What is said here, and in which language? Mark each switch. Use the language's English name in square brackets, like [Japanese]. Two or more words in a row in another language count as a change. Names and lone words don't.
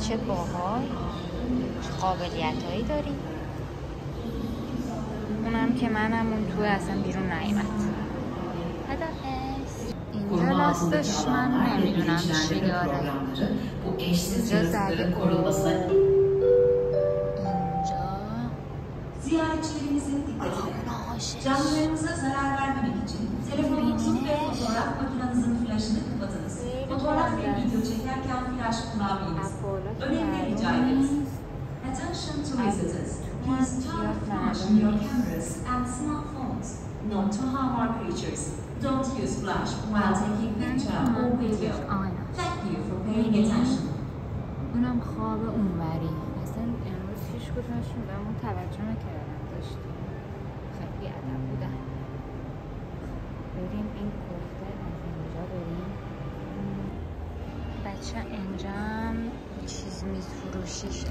[Persian] چه باحال، چه قابلیت هایی داری. اونم که منم اون تو اصلا بیرون نیامد. خداحافظ. اینجا لاستش من نمیدونم چی داره. اینجا زده [Turkish] Ziyaretçilerimizin dikkatine. Canlılarınıza zarar vermemek için telefonunuzun ve fotoğraf makinenizin flaşını kapatınız. Fotoğraf ve video çekerken flaş kullanmayınız. Önemli rica ederiz. [English] Attention to visitors. Please turn off flash on your cameras and smartphones, not to harm our creatures. Don't use flash while taking picture or video. Thank you for paying attention. [Persian] اونم خواب اونوری. اصلا امروز هیچ کدومشون به اون توجه نکردن، داشتیم خیلی بی‌ادب بودن. بریم این کوفته از اینجا بریم. بچه اینجا هم چیز میز فروشیشه.